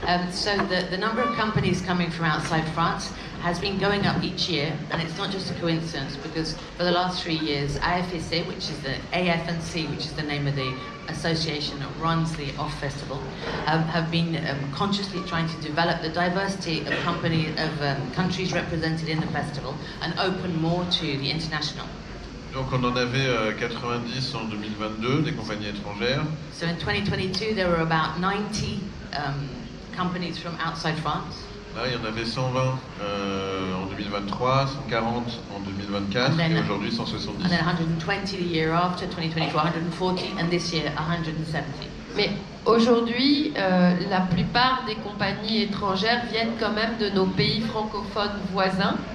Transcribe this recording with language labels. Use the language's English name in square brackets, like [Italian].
[English] So the number of companies coming from outside France has been going up each year, and it's not just a coincidence, because for the last 3 years, AFC, which is the AF&C, which is the name of the association that runs the OFF Festival, have been consciously trying to develop the diversity of countries represented in the festival and open more to the international. [French] Donc on en avait 90 en 2022, des compagnies étrangères. [English] So in 2022, there were about 90 companies from outside France. [French] Là, il y en avait 120 en 2023, 140 en 2024 et aujourd'hui 170. [English] And then 120 the year after, 2024, 140, and this year 170. [French] Mais aujourd'hui, la plupart des compagnies étrangères viennent quand même de nos pays francophones voisins.